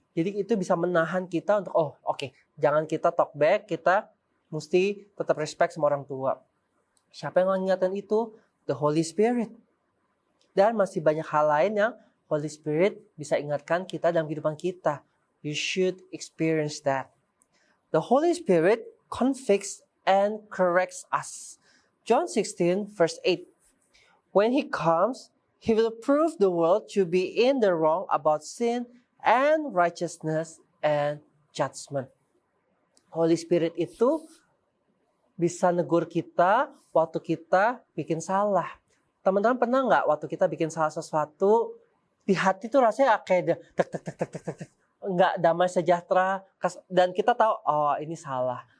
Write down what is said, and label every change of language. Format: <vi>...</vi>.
<id>Jadi itu bisa menahan kita untuk, jangan kita</id> <en>talk back,</en> <id>kita mesti tetap</id> <en>respect</en> <id>sama orang tua. Siapa yang mengingatkan itu? The Holy Spirit. Dan masih banyak hal lain yang Holy Spirit bisa ingatkan kita dalam kehidupan kita.</id> <en>You should experience that. The Holy Spirit convicts and corrects us. John 16, verse 8. When He comes, He will prove the world to be in the wrong about sin and righteousness and judgment.</en> <id>Holy Spirit itu bisa negur kita waktu kita bikin salah. Teman-teman pernah nggak waktu kita bikin salah sesuatu, di hati tuh rasanya kayak tek, nggak damai sejahtera, dan kita tahu, oh ini salah.</id>